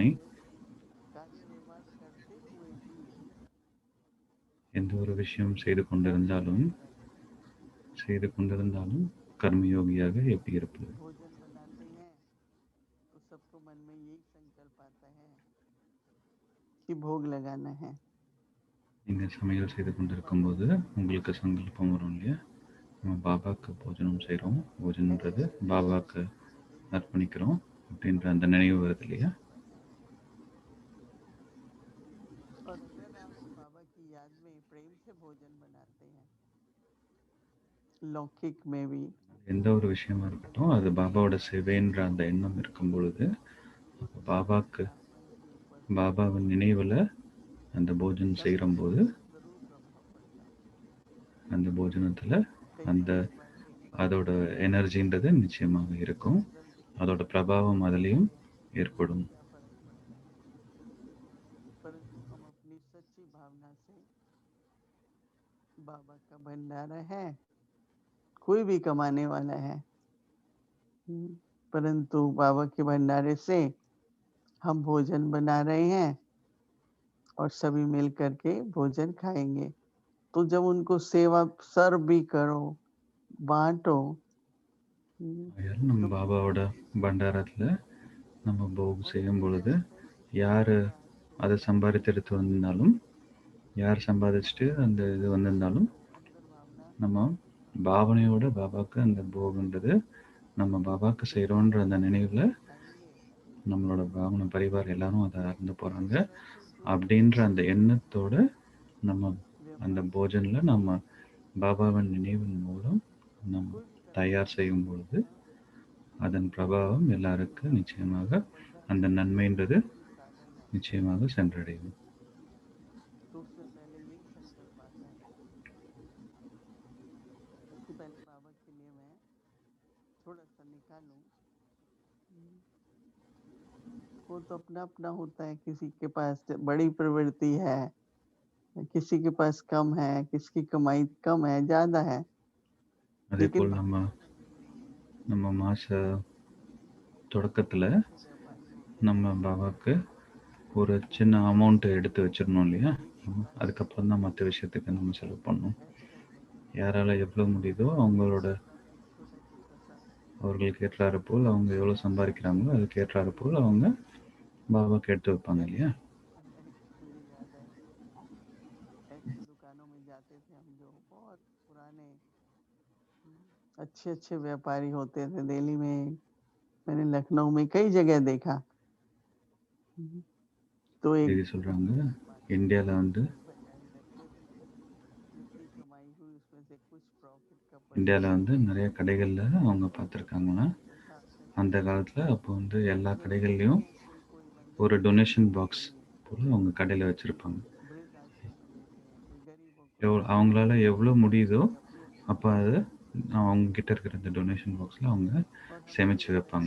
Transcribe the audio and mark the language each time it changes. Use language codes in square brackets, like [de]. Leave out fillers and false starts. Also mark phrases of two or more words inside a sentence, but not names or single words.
[hi] कार्य व्यवहार करते हुए भी [ta] எந்த ஒரு விஷயம் செய்து கொண்டிருந்தாலும் கர்மயோகியாக எப்படி இருப்பது. [hi] भोजन बनाते हैं तो सबको मन में यही संकल्प आता है कि भोग लगाना है। [ta] நீங்கள் சமையல் செய்து கொண்டிருக்கும் போது உங்களுக்கு சங்கல்பம் வரும் இல்லையா, நம்ம பாபாவுக்கு போஜனம் செய்கிறோம், போஜனன்றது பாபாவுக்கு அர்ப்பணிக்கிறோம் அப்படின்ற அந்த நினைவு வருது இல்லையா. [hi] और अगर आप बाबा की याद में प्रेम से भोजन बनाते हैं, लौकिक में भी [ta] எந்த ஒரு விஷயமா இருக்கட்டும், அது பாபாவோட சேவைன்ற அந்த எண்ணம் இருக்கும் பொழுது பாபாவின் நினைவில் அந்த போஜனம் செய்யும்போது அந்த போஜனத்தில் அந்த அதோட எனர்ஜின்றது நிச்சயமாக இருக்கும், அதோட பிரபாவம் அதுலேயும் ஏற்படும். [hi] परंतु हम अपनी सच्ची भावना से बाबा का भंडारा है, कोई भी कमाने वाला है, परंतु बाबा के भंडारे से हम भोजन बना रहे हैं और सभी मिल करके भोजन खाएंगे। तो जब उनको सेवा सर्व भी करो, बांटो, [ta] நம்ம பாபாவோட பண்டாரத்தில் நம்ம போக் செய்யும் பொழுது யார் அதை சம்பாதித்து எடுத்து வந்திருந்தாலும், யார் சம்பாதிச்சுட்டு அந்த இது வந்திருந்தாலும், நம்ம பாவனையோட பாபாவுக்கு அந்த போகுன்றது நம்ம பாபாவுக்கு செய்கிறோன்ற அந்த நினைவில் நம்மளோட பாவனை பரிவார் எல்லாரும் அதை அறந்து போகிறாங்க அப்படின்ற அந்த எண்ணத்தோட நம்ம அந்த போஜனில் நம்ம பாபாவின் நினைவின் மூலம் நம்ம தயார் செய்யும் பொழுது அதன் பிரபாவம் எல்லாருக்கும் நிச்சயமாக அந்த நன்மைன்றது நிச்சயமாக சென்றடையும். [hi] तो उससे पहले यही संकल्प आता है। सबसे पहले बाबा के लिए मैं थोड़ा सा निकालूं। वो तो अपना अपना होता है, किसी के पास बड़ी प्रवृत्ति है, किसी के पास कम है, किसकी कमाई कम है, ज्यादा है। [ta] அதே लेकिन போல் நம்ம மாச தொடக்கத்துல நம்ம பாபாவுக்கு ஒரு சின்ன அமௌண்ட்டை எடுத்து வச்சிடணும் இல்லையா? அதுக்கப்புறம் தான் மற்ற விஷயத்துக்கு நம்ம செலவு பண்ணணும். யாரால எவ்வளோ முடியுதோ அவர்களுக்கு ஏற்றாறு போல் அவங்க எவ்வளோ சம்பாதிக்கிறாங்களோ அதுக்கு ஏற்றாறு போல் அவங்க பாபாவுக்கு எடுத்து வைப்பாங்க இல்லையா? [hi] मुझे याद है, ऐसी दुकानों में जाते थे हम, जो बहुत पुराने अच्छे अच्छे व्यापारी होते थे। दिल्ली में, मैंने लखनऊ में कई जगह देखा। तो एक [ta] இது சொல்றாங்க, இந்தியாவில் வந்து [hi] जितनी कमाई हुई उसमें से कुछ प्रॉफिट का [ta] இந்தியாவில் வந்து நிறைய கடைகளில் அவங்க பார்த்துருக்காங்கன்னா, அந்த காலத்தில் அப்போ வந்து எல்லா கடைகள்லையும் ஒரு [en] donation box [ta] போல் அவங்க கடையில் வச்சுருப்பாங்க. அவங்களால எவ்வளோ முடியுதோ அப்போ அதை அவங்கக்கிட்ட இருக்கிற அந்த [en] donation boxil [ta] அவங்க சேமித்து வைப்பாங்க.